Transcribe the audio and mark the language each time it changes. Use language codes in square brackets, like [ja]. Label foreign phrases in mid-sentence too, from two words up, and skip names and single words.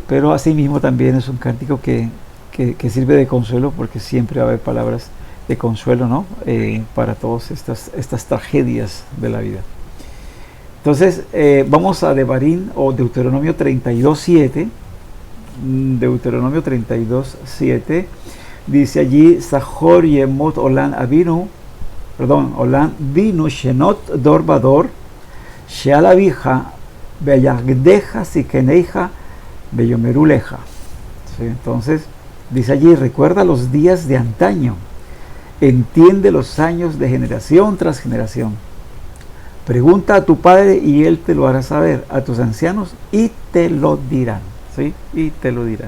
[es] Pero asimismo también es un cántico que sirve de consuelo, porque siempre va a haber palabras de consuelo, ¿no? Para todas estas tragedias de la vida. Entonces, vamos a Devarim o Deuteronomio 32:7. Deuteronomio 32:7 dice allí: [he] זכור ימות עולם בינו שנות דור ודור שאל אביך ויגדך זקניך ויאמרו לך. [es] ¿Sí? Entonces dice allí: recuerda los días de antaño, entiende los años de generación tras generación. Pregunta a tu padre y él te lo hará saber, a tus ancianos y te lo dirán, ¿sí? Y te lo dirán.